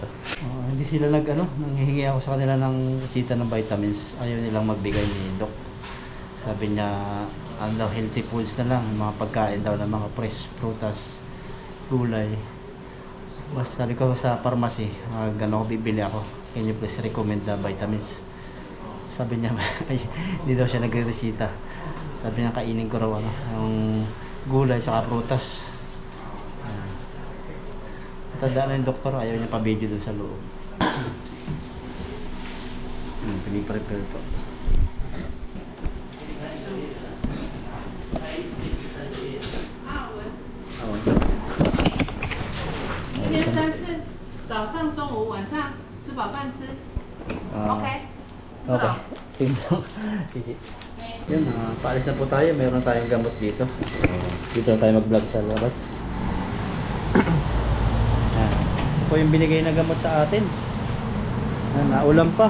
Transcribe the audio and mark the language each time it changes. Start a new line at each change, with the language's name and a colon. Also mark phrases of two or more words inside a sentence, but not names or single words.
Filipino: Hindi sila nanghihingi ako sa kanila ng resita ng vitamins. Ayaw nilang magbigay ni Doc. Sabi niya,
English: healthy foods
Filipino: na lang, mga pagkain daw ng mga fresh prutas, gulay. Mas sabi ko sa pharmacy, gano'n ko bibili ako.
English: Can you please recommend the vitamins?
Filipino: Sabi niya, ay, hindi daw siya nagre-resita. Sabi niya kainin ko raw ano, yung gulay sa prutas. Tandaan na yung doktor, ayaw niya pa-video doon sa loob. Piniprepare po.
Chinese: 一天3次，早上、中午、晚上吃饱饭吃。OK。
Filipino: Okay. Tingnan. Easy. Yun, paalis na po tayo. Meron tayong gamot dito. Dito na tayo mag-vlog sa labas. Ito po yung binigay na gamot sa atin. Naulan pa.